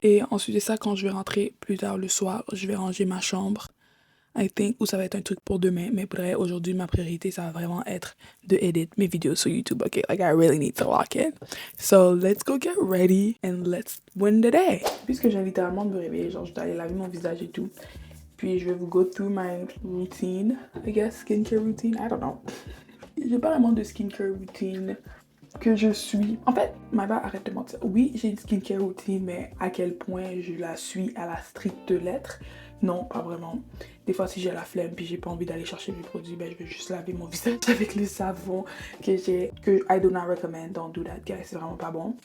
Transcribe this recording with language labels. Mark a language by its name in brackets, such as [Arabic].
[French] Et ensuite de ça, quand je vais rentrer plus tard le soir, je vais ranger ma chambre. [English] I think, [French] ou ça va être un truc pour demain, mais pour aujourd'hui, ma priorité, ça va vraiment être de edit mes vidéos sur YouTube, ok? [English] Like, I really need to lock in. So, let's go get ready and let's win the day. [French] Puisque j'ai littéralement me réveiller, genre, je dois aller laver mon visage et tout. Puis, je vais vous [English] go through my routine, I guess, skincare routine, I don't know. [French] J'ai pas vraiment de skincare routine que je suis. En fait, Maëva, arrête de mentir. Oui, j'ai une skincare routine, mais à quel point je la suis à la stricte lettre. Non, pas vraiment. Des fois, si j'ai la flemme puis j'ai pas envie d'aller chercher mes produits, ben, je vais juste laver mon visage avec le savon que [English] I do not recommend. Don't do that, guys. [French] C'est vraiment pas bon.